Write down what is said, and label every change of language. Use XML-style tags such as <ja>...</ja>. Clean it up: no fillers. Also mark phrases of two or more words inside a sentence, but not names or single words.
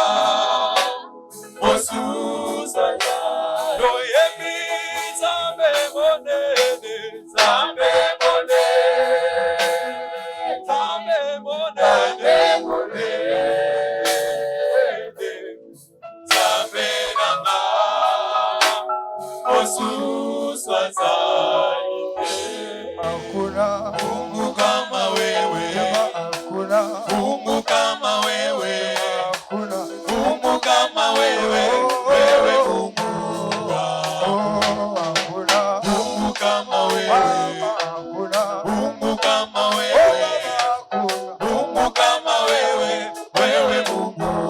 <ln>mosusu azali toyebi Nzambe monene Nzambe monene Nzambe monene Nzambe nanga mosusu azali te.</ln> <sw>Hakuna Mungu kama wewe, hakuna Mungu kama wewe, hakuna Mungu kama wewe, wewe Mungu hakuna Mungu kama wewe, hakuna Mungu kama wewe, Mungu kama wewe, wewe Mungu</sw>